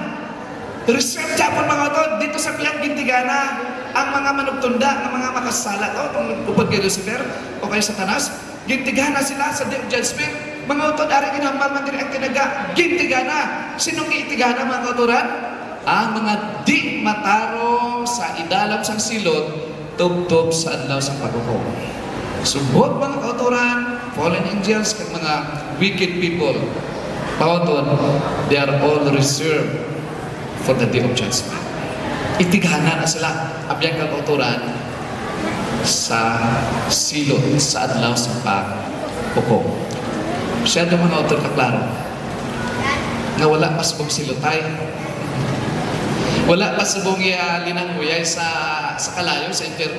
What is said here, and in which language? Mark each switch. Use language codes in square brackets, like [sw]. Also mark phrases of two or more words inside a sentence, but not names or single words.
[hil] Reserve japon mga utod dito sa biyang gintigana ang mga manugtunda, ang mga makasala kung upad kay Lucifer o kay Satanas, gintigana sila sa [en] Day of Judgment. [hil] Mga utod, ari ginambal man diri ang tinaga, gintigana. Sinong giitigana mga kauturan? Ang mga di matarong sa idalam sang silot, tubtob sa adlaw sa paghukom. Subot mga kauturan, [en] fallen angels, [hil] kag mga [en] wicked people, pauton, they are all reserved for the Day of Judgment. [hil] Itigana na sila abiyang kauturan sa silot sa adlaw sa paghukom. Siya daw mga autor kaklaro nga wala pa subong silotay, wala pa subong linanguyay sa kalayo sa impyerno.